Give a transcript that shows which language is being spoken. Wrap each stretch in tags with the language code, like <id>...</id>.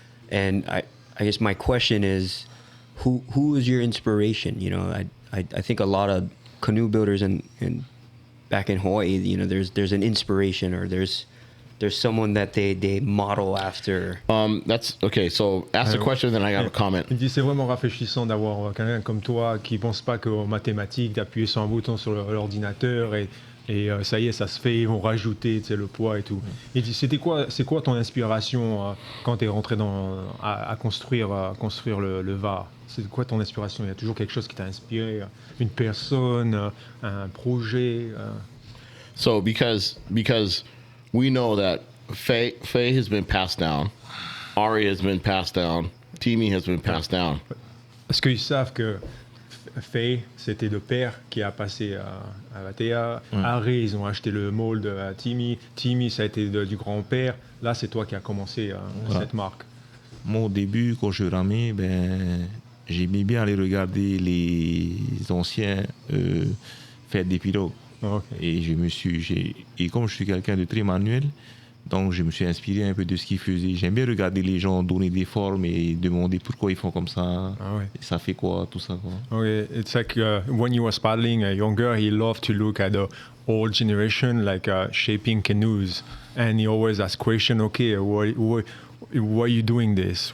<en>And I guess my question is, who was your inspiration? I think a lot of canoe builders and back in Hawaii, there's an inspiration, or there's someone that they model after. That's okay. So ask the question, then I got a comment.</en> <fr>Il dit c'est vraiment rafraîchissant d'avoir quelqu'un comme toi qui pense pas qu'aux mathématiques, d'appuyer sur un bouton sur l'ordinateur et ça y est, ça se fait, ils vont rajouter le poids et tout. Il dit c'est quoi ton inspiration quand tu es rentré à construire le Va'a? C'est quoi ton inspiration? Il y a toujours quelque chose qui t'a inspiré, une personne, un projet.</fr> <en>So because we know that Faye has been passed down, Ari has been passed down, Timi has been passed down.</en> <fr>Parce qu'ils savent que Faye, c'était le père qui a passé à Va'a. Ari, ils ont acheté le mold à Timi. Timi, ça a été du grand-père. Là, c'est toi qui as commencé cette marque. Moi, au début, quand je ramais, j'aimais bien aller regarder les anciens faire des pirogues.</fr> <en>Okay.</en> <fr>Et comme je suis quelqu'un de très manuel, Donc, je me suis inspiré un peu de ce qu'ils faisaient. J'aime bien regarder les gens donner des formes et demander pourquoi ils font comme ça. Ah ouais. Et ça fait quoi, tout ça, quoi.</fr> <en>Okay, it's like when you was paddling younger, he loved to look at the old generation, like shaping canoes, and he always asked question, okay, why are you doing this?</en>